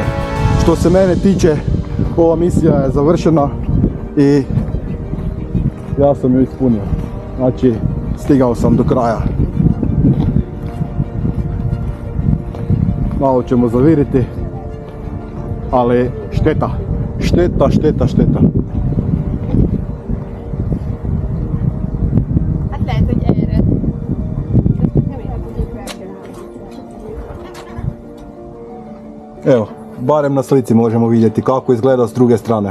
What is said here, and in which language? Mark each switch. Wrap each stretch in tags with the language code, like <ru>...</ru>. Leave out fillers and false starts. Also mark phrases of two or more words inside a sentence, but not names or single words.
<hr>Što se mene tiče, ova misija je završena i ja sam ju ispunio. Znači, stigao sam do kraja. Malo ćemo zaviriti, ali šteta. Šteta.</hr> <hu>Hát lehet, hogy erre. Nem érhet, hogy itt fel kell.</hu> <hr>Evo, barem na slici možemo vidjeti kako izgleda s druge strane.</hr>